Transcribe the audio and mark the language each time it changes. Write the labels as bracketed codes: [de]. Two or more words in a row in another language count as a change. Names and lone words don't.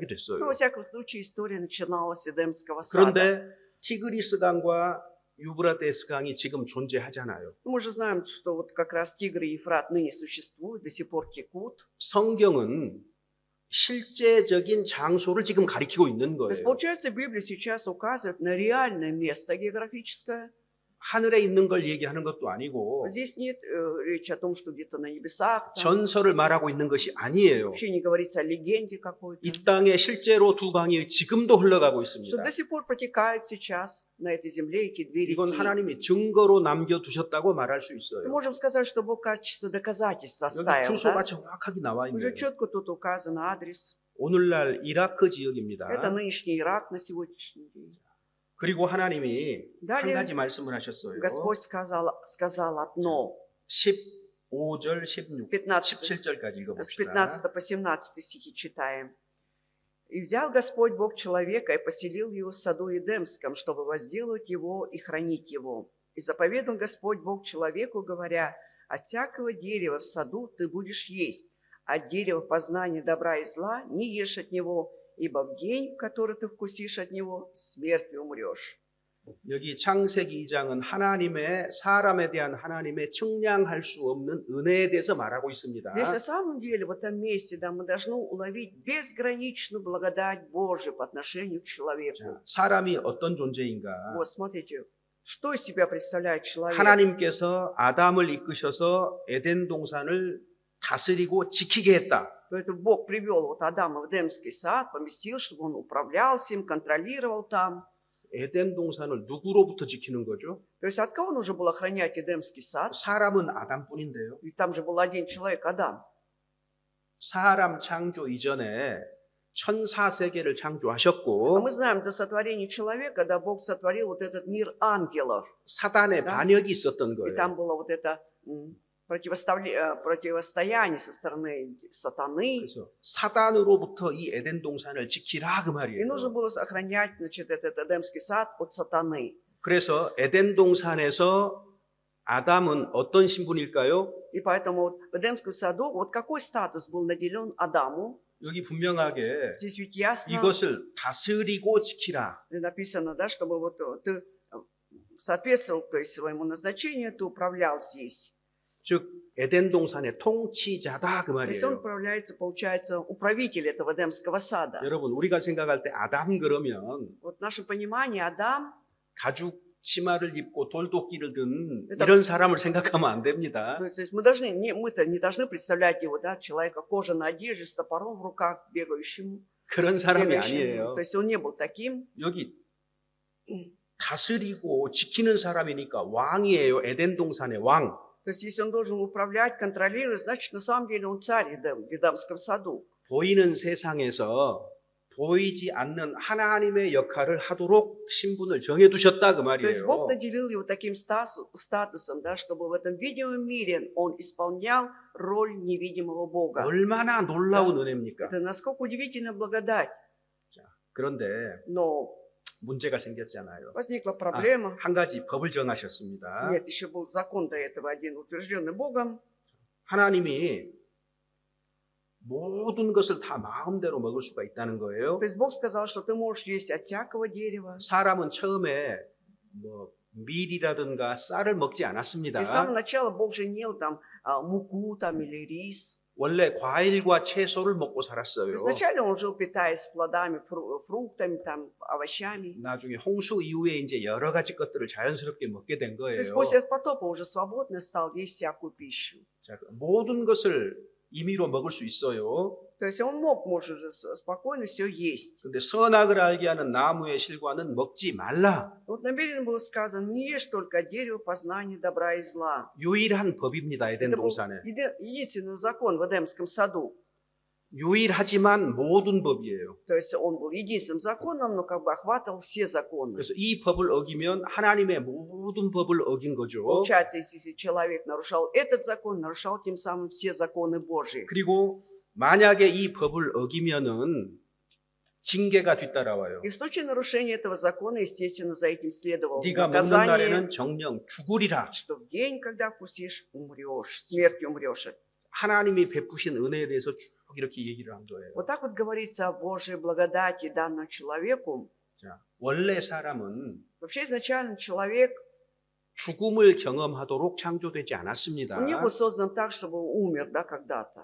[ru] Ну, [ko] 됐어요. [ru] во всяком случае, история начиналась с Эдемского сада. [ko] 그런데 티그리스 강과 유브라테스 강이 지금 존재하잖아요. [ru] Мы же знаем, что вот как раз Тигр и Ефрат ныне существуют, до сих пор текут. [ko] 성경은 실제적인 장소를 지금 가리키고 있는 [ru] То есть, [ko] 거예요. [ru] получается, Библия сейчас указывает на реальное место географическое. [ko] 하늘에 있는 걸 얘기하는 것도 아니고 [ru] Здесь нет речи о том, что где-то на небесах. Там. [ko] 전설을 말하고 있는 것이 아니에요. [ru] Вообще не говорится о легенде какой-то. [ko] 이 땅에 실제로 두 강이 지금도 흘러가고 [ru] Что [ko] 있습니다. [ru] до сих пор протекают сейчас на этой земле эти две [ko] 이건 [ru] реки. [ko] 하나님이 증거로 남겨두셨다고 말할 수 [ru] Мы [ko] 있어요. [ru] можем сказать, что Бог в качестве доказательства [ko] 여기 [ru] оставил. [ko] 주소가 [ru] Да? [ko] 정확하게 나와 [ru] Уже [ko] 있네요. [ru] четко тут указан адрес. [ko] 오늘날 이라크 지역입니다. [ru] Это нынешний Ирак на сегодняшний день. [ko] 그리고 하나님이 한 [ru] Далее [ko] 가지 말씀을 하셨어요. [ru] Господь сказал одно. [ko] 15절, 16, 15, 17절까지 [ru] с [ko] 읽어봅시다. [ru] 15 по 17 стихи читаем. «И взял Господь Бог человека и поселил его в саду Эдемском, чтобы возделывать его и хранить его. И заповедал Господь Бог человеку, говоря, от всякого дерева в саду ты будешь есть, от дерева познания добра и зла не ешь от него, ибо в день, в который ты вкусишь от него, смертью умрешь». [ko] 여기 창세기 2장은 하나님의 사람에 대한 하나님의 측량할 수 없는 은혜에 대해서 말하고 있습니다. [ru] Здесь на самом деле, в этом месте, да, мы должны уловить безграничную благодать Божию по отношению к человеку. [ko] 자, 사람이 어떤 존재인가? [ru] Вот, смотрите, что из себя представляет человек. [ko] 하나님께서 아담을 이끄셔서 에덴 동산을 다스리고 지키게 했다. [ru] Поэтому Бог привел вот Адама в Эдемский сад, поместил, чтобы он управлял всем, контролировал там. [ko] 에덴 동산을 누구로부터 지키는 거죠? [ru] То есть от кого нужно было охранять Эдемский сад? [ko] 사람은 아담뿐인데요. [ru] Ведь там же был один человек, Адам. [ko] 사람 창조 이전에 천사 세계를 [ru] А [ko] 창조하셨고 [ru] мы знаем, до сотворения человека, да, Бог сотворил вот этот мир ангелов. [ko] 사단의 [ru] Да. [ko] 반역이 있었던 [ru] И [ko] 거예요. [ru] там было вот это противостояние со стороны сатаны. [ko] 그래서 사단으로부터 이 에덴 동산을 지키라 그 [ru] И [ko] 말이에요. [ru] нужно было охранять, значит, этот Эдемский сад от сатаны. [ko] 그래서 에덴 동산에서 아담은 어떤 신분일까요? [ru] И поэтому вот в Эдемском саду, вот какой статус был наделен Адаму? [ko] 여기 분명하게 [ru] Здесь ведь ясно [ko] 이것을 다스리고 지키라. [ru] написано, да, чтобы вот ты соответствовал, то есть, своему назначению, ты управлял здесь. [ko] 즉 에덴 동산의 통치자다 그 [ru] То есть он [ko] 말이에요. [ru] управляется, получается, управитель этого Эдемского сада. [ko] 여러분 우리가 생각할 때 아담 그러면 [ru] Вот в нашем понимании Адам, [ko] 가죽 치마를 입고 돌도끼를 든 [ru] Это- [ko] 이런 사람을 생각하면 안 됩니다. [ru] то есть мы-то не должны представлять его, да, человека в кожаной одежде с топором в руках, бегающим. [ko] 그런 사람이 [ru] бегающим. [ko] 아니에요. [ru] То есть он не был таким. [ko] 여기 다스리고 지키는 사람이니까 왕이에요. 에덴 동산의 왕. [ru] То есть если он должен управлять, контролировать, значит, на самом деле он царь в Эдемском саду. [ko] 보이는 세상에서 보이지 않는 하나님의 역할을 하도록 신분을 정해두셨다 그 [ru] То есть Бог [ko] 말이에요. [ru] наделил его таким статусом, да, чтобы в этом видимом мире он исполнял роль невидимого Бога. [ko] 얼마나 놀라운 은혜입니까? [ru] Это насколько удивительная благодать. [ko] 그런데 [ru] Но [ko] 문제가 생겼잖아요. [ru] возникла проблема. [ko] 한 가지 법을 정하셨습니다. [ru] Нет, еще был закон до этого один, утвержденный Богом. [ko] 하나님이 모든 것을 다 마음대로 먹을 수가 있다는 거예요. [ru] То есть Бог сказал, что ты можешь есть от всякого дерева. [ko] 사람은 처음에 뭐 밀이라든가 쌀을 먹지 [ru] И с [ko] 않았습니다. [ru] самого начала Бог же не ел там муку там, или рис. [ko] 원래 과일과 채소를 먹고 [ru] То [ko] 살았어요. [ru] есть вначале он жил, питаясь плодами, фруктами, там, овощами. [ko] 나중에 홍수 이후에 이제 여러 가지 것들을 자연스럽게 먹게 된 [ru] То [ko] 거예요. [ru] есть после потопа уже свободно стал есть всякую пищу. [ko] 자, 모든 것을 임의로 먹을 수 있어요. [ru] То есть он мог, может, спокойно все есть. [ko] 근데 선악을 알게 하는 나무의 실과는 먹지 말라. [ru] Вот намеренно было сказано, не ешь только от дерева познания добра и зла. [ko] 유일한 법입니다. 에덴 [ru] Это был [ko] 동산에. [ru] единственный закон в Эдемском саду. [ko] 유일하지만 모든 법이에요. [ru] То есть он был единственным законом, но как бы охватывал все законы. [ko] 그래서 이 법을 어기면 하나님의 모든 법을 어긴 거죠. [ru] Получается, если человек нарушал этот закон, нарушал тем самым все законы Божьи. [ko] 그리고 만약에 이 법을 어기면은 징계가 뒤따라와요. [ru] И в случае нарушения этого закона, естественно, за этим следовало [ko] 네가 먹는 [ru] наказание, [ko] 날에는 정령 죽으리라. [ru] что в день, когда вкусишь, умрешь, смертью умрешь. [ko] 하나님이 베푸신 은혜에 대해서 쭉 이렇게 얘기를 한 거예요. [ru] Вот так вот говорится о Божьей благодати данному человеку. [ko] 자, 원래 사람은 [ru] Вообще изначально человек, [ko] 죽음을 경험하도록 창조되지 [ru] он не [ko] 않았습니다. [ru] был создан так, чтобы он умер, да, когда-то.